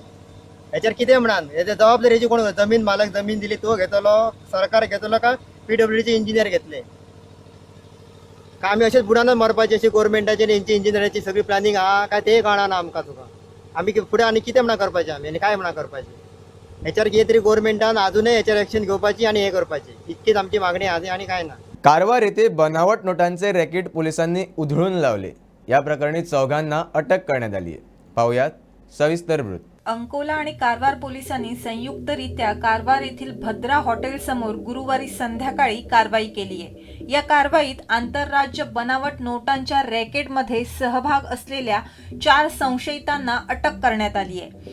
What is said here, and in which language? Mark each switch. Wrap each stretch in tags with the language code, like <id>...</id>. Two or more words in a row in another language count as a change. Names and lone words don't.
<kok>हेचेर कितें म्हणून हेजे जबाबदारी कोण जमीन मालक जमीन दिली तो घेतलो, सरकार घेतलो काय PWDचे इंजिनियर घेतले का आमी अशेंच बुडानच मरपाचे अशी गव्हर्मेंटाची हेंची इंजिनियरांची सगळी प्लॅनिंग आहा काय ते कळना आमकां. तुका आमी फुडें आनी कितें म्हणा करपाचें आमी आनी काय म्हणा करपाचें. हेचेर कितें तरी गव्हर्मेंटान अजूनय हेचेर एक्शन घेवपाची आनी हे करपाचें इतकीच आमची मागणी आहा आनी काय ना.</kok> <mr>कारवार येथे बनावट नोटांचे रॅकेट पोलिसांनी उधळून लावले. या प्रकरणी 4घांना अटक करण्यात आली आहे. पाहुयात सविस्तर वृत्त. अंकोला आणि कारवार पोलिसांनी संयुक्तरित्या कारवार येथील भद्रा हॉटेल समोर गुरुवारी संध्याकाळी कारवाई केली आहे. या कारवाईत आंतरराज्य बनावट नोटांच्या रॅकेटमध्ये सहभाग असलेल्या 4 संशयितांना अटक करण्यात आली आहे.</mr>